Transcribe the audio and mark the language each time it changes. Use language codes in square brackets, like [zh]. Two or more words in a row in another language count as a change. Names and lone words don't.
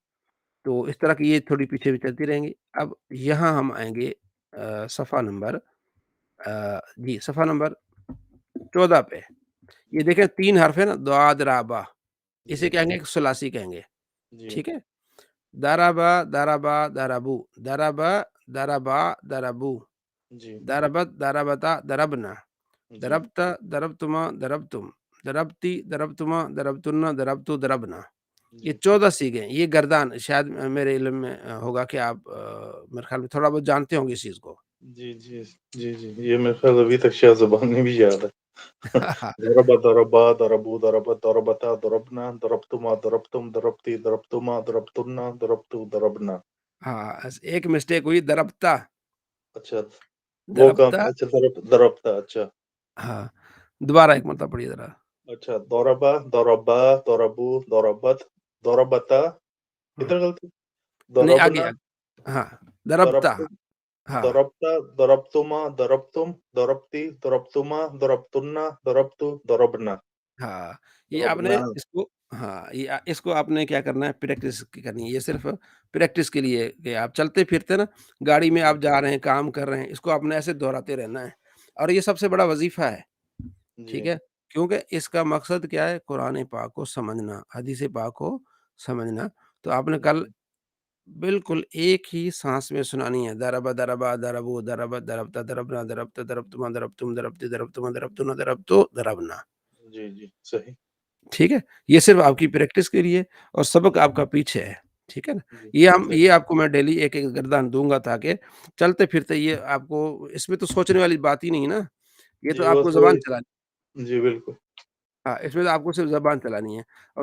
[ur] تو اس طرح کی یہ تھوڑی پیچھے بھی چلتی رہیں گی۔ اب یہاں ہم آئیں گے صفحہ نمبر جی صفحہ نمبر 14 پہ۔ یہ دیکھیں 3 حرف ہے نا، دعاد رابا، اسے جی، کہیں گے ثلاثی کہیں گے، جی، ٹھیک ہے؟ [ar] دربا، دربا، دربو، دربا، دربا، دربو، [ur] جی، [ar] دربت، دربتا، دربنا، [ur] جی، [ar] دربتا، دربتما، دربتم، دربتی، دربتما، دربتنا، دربتو، دربنا۔ [ur] یہ جی، 14 سیغے ہیں۔ یہ گردان شاید میرے علم میں ہوگا کہ آپ میرے خیال میں تھوڑا بہت جانتے ہوں گے اس چیز کو۔ جی، جی، جی، جی، یہ میرے خیال ابھی تک شاید زبان میں بھی یاد ہے۔ [ar] ضرب، ضربا، ضربوا، ضربت، ضربتا، ضربنا، ضربتما، ضربتم، ضربتی، ضربتما، ضربتنا، ضربتو، ضربنا۔ [ur] ہاں، ایک مسٹیک ہوئی، دربتا، اچھا، وہ کام [ar] دربتا، [ur] اچھا ضربتا، اچھا، ہاں، دوبارہ ایک مرتبہ پڑھیے ذرا۔ اچھا، [ar] ضربا، ضربا، ضربو، ضربت، ضربتا، [ur] ہاں، ادھر غلطی، نہیں آگے [ar] ضربنا، [ur] آگے، ہاں، دربتا، [ar] ضربتم، [ur] ہاں، [ar] ضربتا، ضربتما، ضربتم، ضربتی، ضربتما، ضربتنا، ضربتو، ضربنا، [ur] ہاں، یہ آپ نے [ar] ضربنا، [ur] اس کو، ہاں، یہ اس کو آپ نے کیا کرنا ہے؟ پریکٹس کرنی ہے۔ یہ صرف پریکٹس کے لیے کہ آپ چلتے پھرتے نا، گاڑی میں آپ جی، جا رہے ہیں، کام کر رہے ہیں، اس کو آپ نے ایسے دہراتے رہنا ہے، اور یہ سب سے بڑا وظیفہ ہے، ٹھیک جی، ہے؟ کیونکہ اس کا مقصد کیا ہے؟ قرآن پاک کو سمجھنا، حدیث پاک کو سمجھنا۔ تو آپ نے کل جی، بالکل ایک ہی سانس میں سنانی ہے، [ar] دربا، دربا، دربو، دربت، دربتا، دربنا، دربتا، دربتما، دربتم، دربتی، دربتما، دربتنا، دربتو، دربنا، [ur] جی، جی، صحیح، ٹھیک ہے؟ یہ صرف آپ کی جی، پریکٹس کے لیے، اور سبق آپ کا پیچھے ہے، ٹھیک ہے نا؟ جی، صحیح، یہ آپ کو میں ڈیلی ایک ایک گردان دوں گا، تاکہ چلتے پھرتے یہ آپ کو، اس میں تو سوچنے والی بات ہی نہیں نا، یہ جی، تو آپ بس کو زبان وہی، چلانی، جی، بالکل، ہاں، اس میں تو آپ کو صرف زبان چلانی ہے، اور